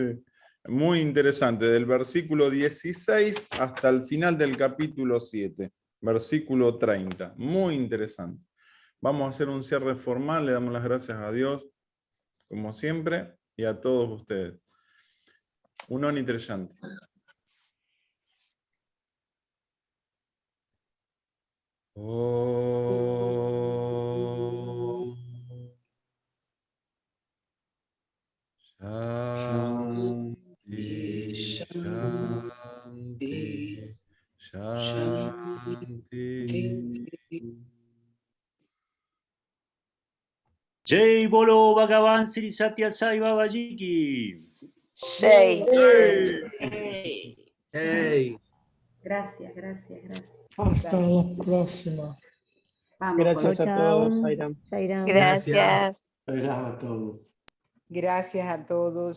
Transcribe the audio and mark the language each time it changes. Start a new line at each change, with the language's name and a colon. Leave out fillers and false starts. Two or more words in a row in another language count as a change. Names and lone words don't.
Spanish: Muy interesante, del versículo 16 hasta el final del capítulo 7, versículo 30. Muy interesante. Vamos a hacer un cierre formal, le damos las gracias a Dios, como siempre, y a todos ustedes. Un onitrellanti.
Sanskrit: शान्ति, शान्ति, शान्ति.
Hindi: जय बोलो भगवान श्री सत्य साई बाबाजी की. Hey.
Spanish: Gracias. Hasta la próxima. Vamos, gracias a todos, Sairam. Gracias. Gracias a todos. Gracias a todos.